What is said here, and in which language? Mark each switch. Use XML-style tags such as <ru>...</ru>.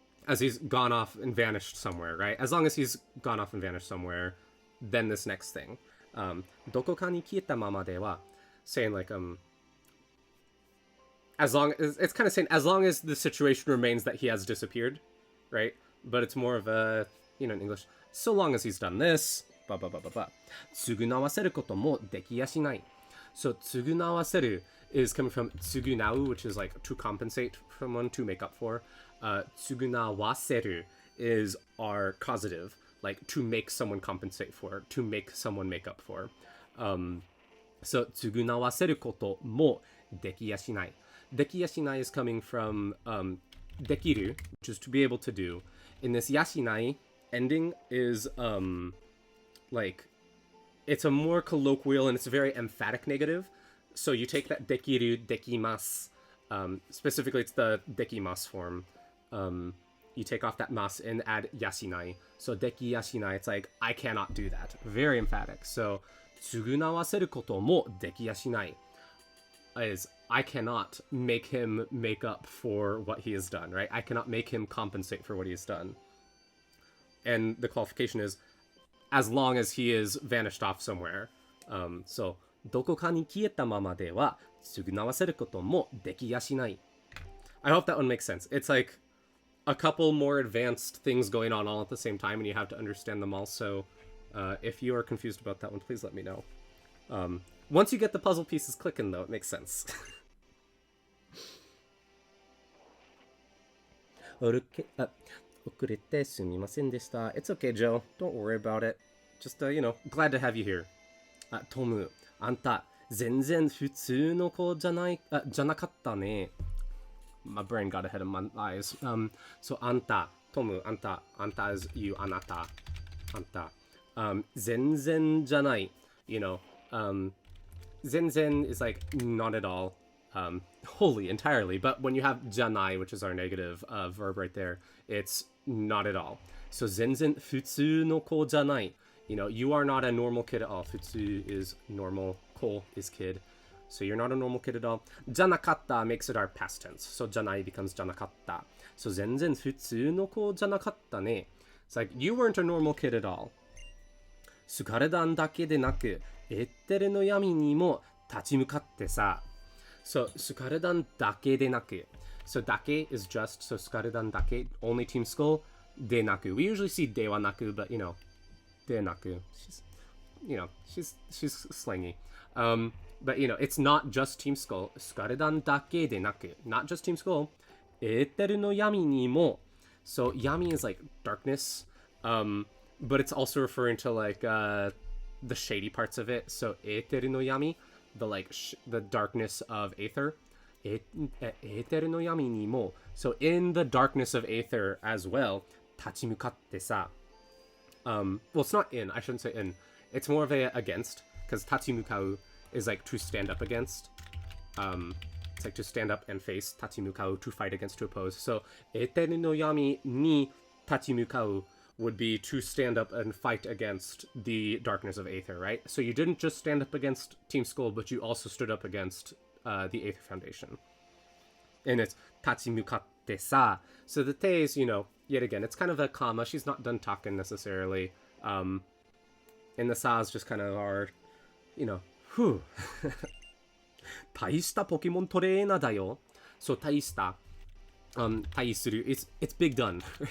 <en>as he's gone off and vanished somewhere, right? As long as he's gone off and vanished somewhere, then this next thing.</en> <ja>どこかに消えたままでは</ja> <en>saying like as long as it's kind of saying as long as the situation remains that he has disappeared, right? But it's more of a, you know, in English, so long as he's done this, blah blah blah blah blah.</en> <ja>償わせることもできやしない.</ja> <en>So 償わせる is coming from 償う, which is like to compensate someone, to make up for. 償わせる is our causative, like to make someone compensate for, to make someone make up for.</en> <ja>So 償わせることもできやしない.</ja> <en>できやしない is coming from できる, which is to be able to do. In this やしない ending is like it's a more colloquial and it's a very emphatic negative. So you take that できる, できます. Specifically, it's the できます form. You take off that mas and add やしない. So できやしない, it's like I cannot do that. Very emphatic. So</en> <ja>償わせることもできやしない</ja> <en>is I cannot make him make up for what he has done, right? I cannot make him compensate for what he has done. And the qualification is as long as he is vanished off somewhere.</en> <ja>So どこかに消えたままでは償わせることもできやしない.</ja> <en>I hope that one makes sense. It's like a couple more advanced things going on all at the same time, and you have to understand them all. So if you are confused about that one, please let me know. Once you get the puzzle pieces clicking, though, it makes sense.</en> <ja>遅れてすみませんでした.</ja> <en>It's okay, Joe. Don't worry about it. Just, you know, glad to have you here.</en> <ja>トム、あんた、全然普通の子じゃなかったね.</ja> <en>My brain got ahead of my eyes. So あんた、トム、あんた is you, あなた、あんた. 全然じゃない, you know. 全然 is like not at all. Wholly, entirely, but when you have じゃない, which is our negative verb right there, it's not at all.</en> <ja>So 全然普通の子じゃない.</ja> <en>You know, you are not a normal kid at all. 普通 is normal, 子 is kid. So you're not a normal kid at all. じゃなかった makes it our past tense.</en> <ja>So じゃない becomes じゃなかった.So 全然普通の子じゃなかったね.</ja> <en>It's like you weren't a normal kid at all.</en> <ja>スカルダンだけでなく、エッテルの闇にも立ち向かってさ. So スカルダンだけでなく.</ja> <en>So だけ is just, so スカルダンだけ, only Team Skull, でなく. We usually see ではなく, but you know, でなく. She's, you know, she's slangy. But you know, it's not just Team Skull.</en> <ja>スカルダンだけでなく.</ja> <en>Not just Team Skull.</en> <ja>エーテルの闇にも.</ja> <en>So 闇 is like darkness. But it's also referring to like the shady parts of it. So エーテルの闇, the like the darkness of Aether.</en> <ja>エーテルの闇にも.</ja> <en>So in the darkness of Aether as well,</en> <ja>立ち向かってさ.</ja> <en>Well, it's not in. I shouldn't say in. It's more of a against, because 立ち向かう is like to stand up against. It's like to stand up and face. 立ち向かう to fight against, to oppose. So エーテルの闇に立ち向かう would be to stand up and fight against the darkness of Aether, right? So you didn't just stand up against Team Skull, but you also stood up against the Aether Foundation. And it's</en> <ja>立ち向かってさ.</ja> <en>So the te is, you know, yet again, it's kind of a comma. She's not done talking necessarily. And the sa is just kind of our, you know, whew.</en> <ja>大したポケモントレーナーだよ.</ja> <en>So 大した, 大する, it's big done.</en>